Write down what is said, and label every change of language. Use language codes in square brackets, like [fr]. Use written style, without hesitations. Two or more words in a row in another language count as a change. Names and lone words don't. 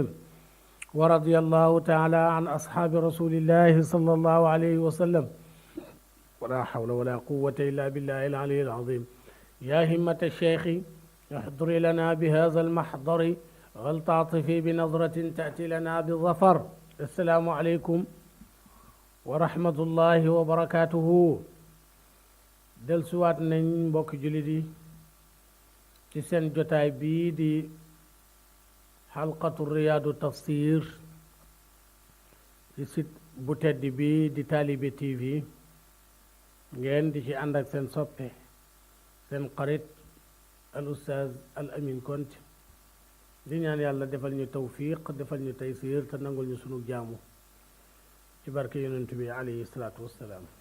[ar] ورضي الله تعالى عن أصحاب رسول الله صلى الله عليه وسلم ولا حول ولا قوة إلا بالله العلي العظيم. يا همة الشيخ احضر لنا بهذا المحضر ولتعطفي بنظرة تأتي لنا بالظفر. السلام عليكم ورحمة الله وبركاته. [wo] dellusiwaat nañ mbokki jullit yi ci seen jotaay bii di xalqatu riyaadu tafsir ci site bu tedd bi di Talibe TV. ngeen di ci ànd ak seen soppe seen xarit al ustaaz al amin Konte di ñaan yàlla defal ñu tawfiq defal ñu taysir te nangul ñu sunu jaamu ci barke yonent bi [ar] عليه الصلاة والسلام.